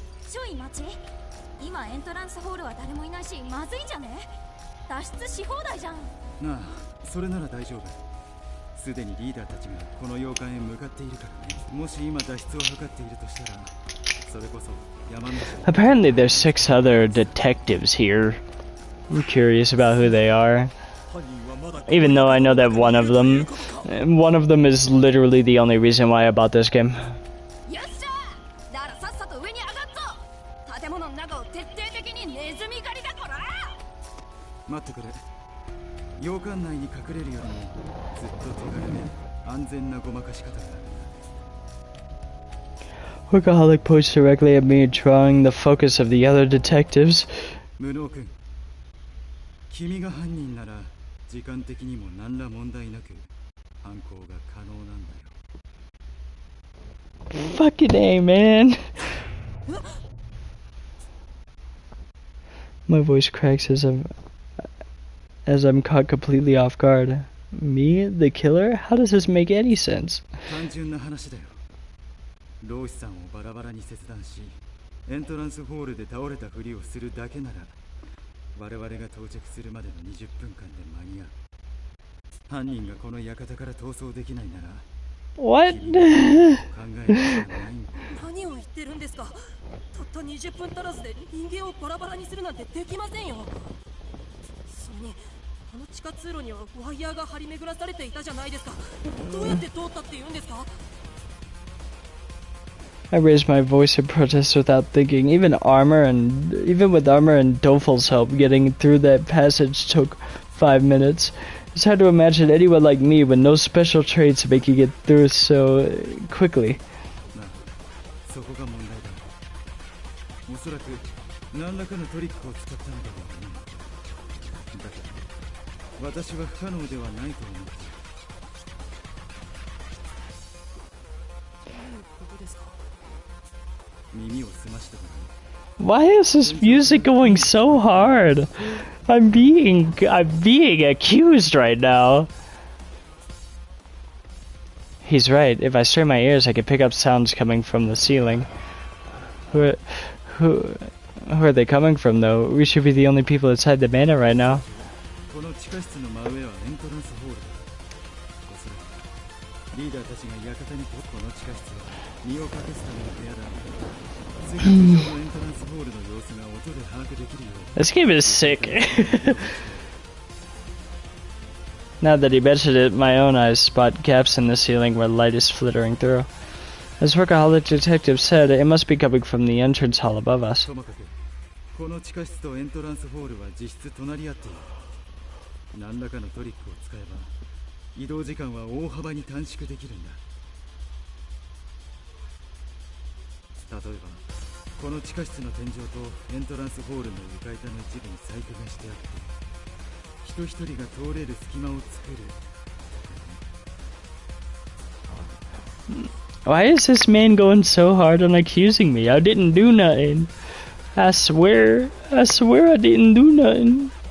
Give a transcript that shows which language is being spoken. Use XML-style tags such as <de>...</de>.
<ja>ちょい待ち今エントランスホールは誰もいないしまずいんじゃね脱出し放題じゃんなあそれなら大丈夫すでにリーダーたちがこの洋館へ向かっているからねもし今脱出を図っているとしたらそれこそ山道</ja> <en>Apparently there's 6 other detectives here. I'm curious about who they are. Even though I know that one of them is literally the only reason why I bought this game.</en> <ja>よっしゃだからさっさと上に上がっぞ建物の中を徹底的にネズミ狩りだこら待ってくれ洋館内に隠れるよりもずっと手軽で安全なごまかし方がある</ja> <en>Workaholic points directly at me, drawing the focus of the other detectives.</en> <ja>無能君君が犯人なら時間的にも何ら問題なく犯行が可能なんだよ</ja> <en>Fucking A, man. My voice cracks as I'm caught completely off guard. Me, the killer? How does this make any sense?</en> <ja>単純な話だよローシさんをバラバラに切断しエントランスホールで倒れたふりをするだけなら我々が到着するまでの20分間で間に合う犯人がこの館から逃走できないなら</ja> <en>What?</en> <ja>考えるしかないんだよ何を言ってるんですかたった20分足らずで人間をバラバラにするなんてできませんよそれにあの地下通路にはワイヤーが張り巡らされていたじゃないですかどうやって通ったって言うんですか</ja> <en>I raised my voice in protest without thinking. Even with armor and Dofel's help, getting through that passage took 5 minutes. It's hard to imagine anyone like me with no special traits making it through so quickly.</en> <ja>そこが問題だ。おそらく何らかのトリックを使ったのだろうね。だから私は不可能ではないと思った。耳を澄ましてごらん。</ja> <en>Why is this music going so hard? I'm being accused right now. He's right. If I strain my ears, I can pick up sounds coming from the ceiling. Who are they coming from, though? We should be the only people inside the manor right now.</en> <ja>この地下室の真上はエントランスホールだ。おそらくリーダーたちが館にこの地下室は身を隠すための部屋だ。世界上のエントランスホールの様子が音で把握できるよう。</ja> <en>This game is sick. Now that he mentioned it, my own eyes spot gaps in the ceiling where light is flittering through. As Workaholic Detective said, it must be coming from the entrance hall above us.</en> <ja>ともかくこの地下室とエントランスホールは実質隣り合っている。何らかのトリックを使えば移動時間は大幅に短縮できるんだ。例えばこの地下室の天井とエントランスホールの床板の一部に細工がしてあって人一人が通れる隙間を作る。</ja> <en>Why is this man going so hard on accusing me? I didn't do nothing. I swear I didn't do nothing.</en>